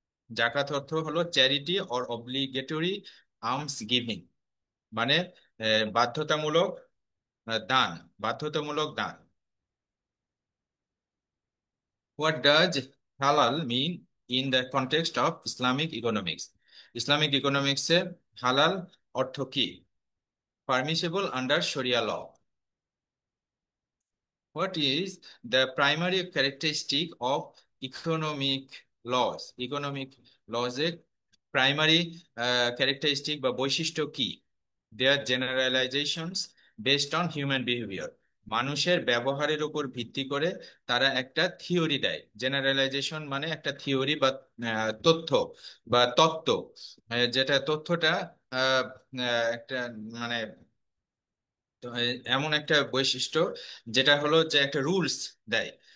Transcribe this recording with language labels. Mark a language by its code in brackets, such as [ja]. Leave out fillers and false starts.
[bn] জাকাত অর্থ হলো [en] charity or obligatory alms giving, [bn] মানে বাধ্যতামূলক দান, বাধ্যতামূলক দান। [en] What does halal mean in the context of Islamic economics? [bn] Islamic ইকোনমিক্সে হালাল অর্থ কি? [en] Permissible under শরিয়া law. What is the primary characteristic of economic laws? [bn] Economic laws এর প্রাইমারি ক্যারেক্টারিস্টিক বা বৈশিষ্ট্য কি? [en] Their generalizations based on human behavior. [bn] মানুষের ব্যবহারের উপর ভিত্তি করে তারা একটা থিওরি দেয়। জেনারেলাইজেশন মানে একটা থিওরি বা তথ্য বা তত্ত্ব, যেটা তথ্যটা আহ, একটা মানে এমন একটা বৈশিষ্ট্য যেটা হলো যে একটা রুলস দেয়।